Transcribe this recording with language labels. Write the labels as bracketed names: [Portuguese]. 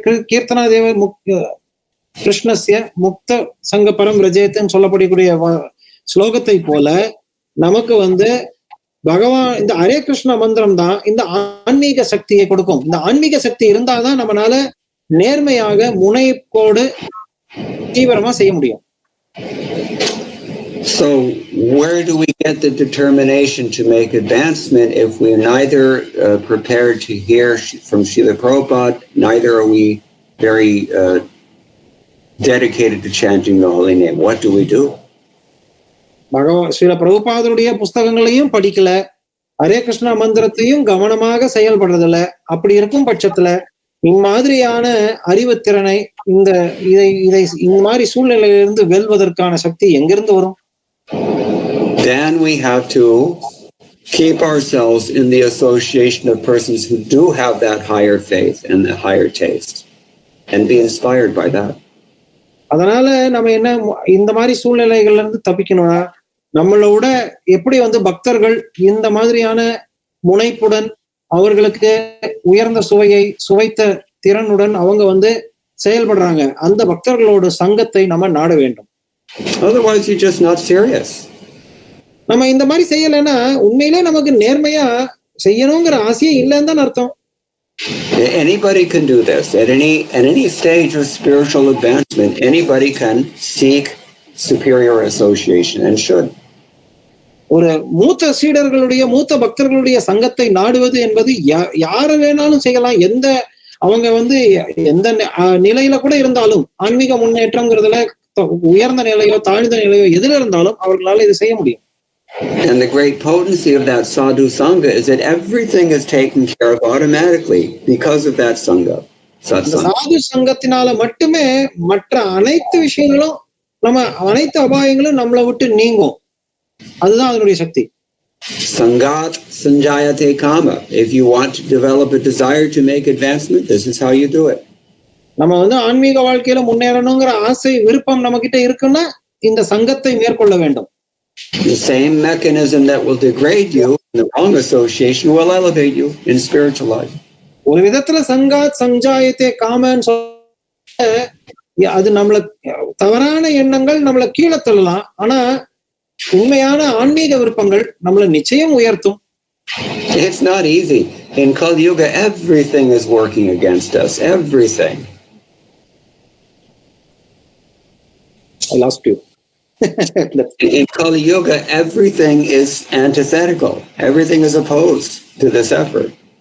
[Sanskrit] கீர்த்தனாதேவ கிருஷ்ணஸ்ய முக்த சங்க பரம் ரஜேத்துன்னு [Tamil] சொல்லப்படக்கூடிய ஸ்லோகத்தை போல நமக்கு வந்து பகவான் இந்த ஹரே கிருஷ்ண மந்திரம் தான் இந்த ஆன்மீக சக்தியை கொடுக்கும். இந்த ஆன்மீக சக்தி இருந்தாதான் நம்மளால நேர்மையாக முனைப்போடு தீவிரமா செய்ய முடியும். [English] So where do we get the determination to make advancement if we're neither prepared to hear from Srila Prabhupada, neither are we very dedicated to chanting the holy name? What do we do? [Tamil] Srila பிரபுபாதருடைய புஸ்தகங்களையும் படிக்கல, ஹரே கிருஷ்ணா மந்திரத்தையும் கவனமாக செயல்படுறதில்ல. அப்படி இருக்கும் பட்சத்துல இம்மாதிரியான அறிவுத்திறனை இந்த மாதிரி சூழ்நிலையிலிருந்து வெல்வதற்கான சக்தி எங்கிருந்து வரும்? [English] Then we have to keep ourselves in the association of persons who do have that higher faith and the higher taste and be inspired by that. [Tamil] அதனால நம்ம என்ன இந்த மாதிரி சூழ்நிலைகள்ல இருந்து தப்பிக்கணும்னா நம்மளோட எப்படி வந்து பக்தர்கள் இந்த மாதிரியான முனைப்புடன் அவர்களுக்கு உயர்ந்த சுவையை சுவைத்த திறனுடன் அவங்க வந்து செயல்படுறாங்க, அந்த பக்தர்களோட சங்கத்தை நம்ம நாட வேண்டும். [English] Otherwise you're just not serious. [Tamil] நம்ம இந்த மாதிரி செய்யலைன்னா உண்மையிலே நமக்கு நேர்மையா செய்யணுங்கிற ஆசையே இல்லைன்னு தான் அர்த்தம். [English] Anybody can do this at any stage of spiritual advancement. Anybody can seek superior association and should. [Tamil] ஒரு மூத்த சீடர்களுடைய மூத்த பக்தர்களுடைய சங்கத்தை நாடுவது என்பது யாரு வேணாலும் செய்யலாம். அவங்க வந்து எந்த நிலையில கூட இருந்தாலும், ஆன்மீக முன்னேற்றம்ங்கிறதுல உயர்ந்த நிலையோ தாழ்ந்த நிலையோ எதுல இருந்தாலும் அவர்களால இது செய்ய முடியும். [English] And the great potency of that sadhu sangha is that everything is taken care of automatically because of that sangha. [Tamil] சாது சங்கத்தினால மட்டுமே மற்ற அனைத்து விஷயங்களும் அனைத்து அபாயங்களும் நம்மளை விட்டு நீங்கும். அதுதான் அதனுடைய சக்தி. [Sanskrit] Sangat sanjayate kama. [English] If you want to develop a desire to make advancement, this is how you do it. [Tamil] நம்ம வந்து ஆன்மீக வாழ்க்கையில முன்னேறணுங்கிற ஆசை விருப்பம் நம்ம கிட்ட இருக்குன்னா இந்த சங்கத்தை மேற்கொள்ள வேண்டும். [English] The same mechanism that will degrade you in the wrong association will elevate you in spiritual life. [Tamil] ஒரு விதத்துல சங்காத் சஞ்சாயத்தே காமன்னு அது நம்மள தவறான எண்ணங்கள் நம்மள கீழே தள்ளலாம், ஆனா உண்மையான ஆன்மீக விருப்பங்கள் நம்மள நிச்சயம் உயர்த்தும். [English] It's not easy. In Kali Yuga, everything is working against us. Everything. I lost you. In Kali Yuga, everything is antithetical. Everything is opposed to this effort.